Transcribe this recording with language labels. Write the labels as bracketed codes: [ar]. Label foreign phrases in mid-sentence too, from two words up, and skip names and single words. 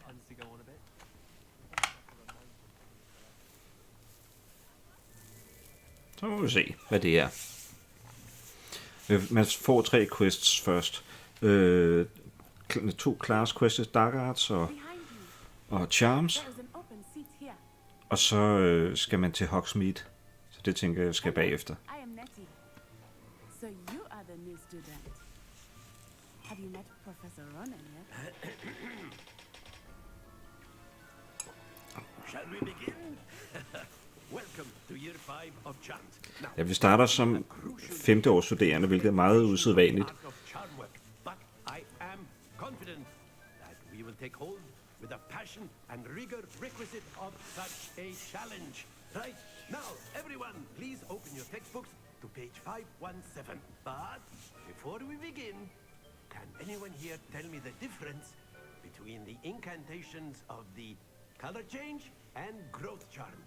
[da] Så må vi se, hvad det er. Man får 3 quests først. 2 [en] class quests, [da] Dark Arts og Charms. Og så skal man til Hogsmeade. Så det tænker jeg skal bagefter. [en] I am Nettie. So you are the new student. Have you met Professor Ronan yet? Shall we begin? Welcome to year 5 of chant. Now, [da] Ja, vi starter som 5. års studerende, hvilket er meget usædvanligt. [en] art of charm work, but I am confident that we will take hold with the passion and rigor requisite of such a challenge. Right now, everyone, please open your textbooks to page 517. But before we begin, can anyone here tell me the difference between the incantations of the color change and growth charms?